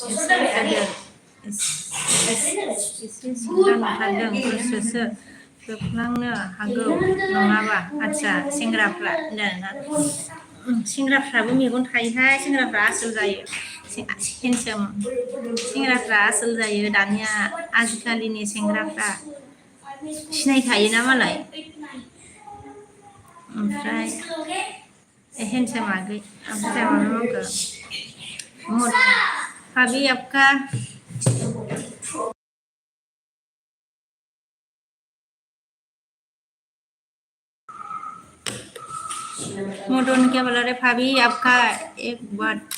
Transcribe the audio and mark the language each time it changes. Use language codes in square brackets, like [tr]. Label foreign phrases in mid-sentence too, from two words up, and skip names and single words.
[brx] एसे सिख्ला नुथारदों गोसोसो जोबलांनो हागौ नङाबा आदसा सेंग्राफ्रा होनदोंना सेंग्राफ्राबो मेगन थायोहाय सेंग्राफ्रा आसोल जायो हेन्डसाम सेंग्राफ्रा आसोल जायो दानिया आजिखालिनि सेंग्राफ्रा सिनायखायोना मालाय ओमफ्राय हेन्डसाम आगै ओमफ्राय माबाखौ [hi] भाभी आपका मदन क्या बोला रे भाभी आपका एक बात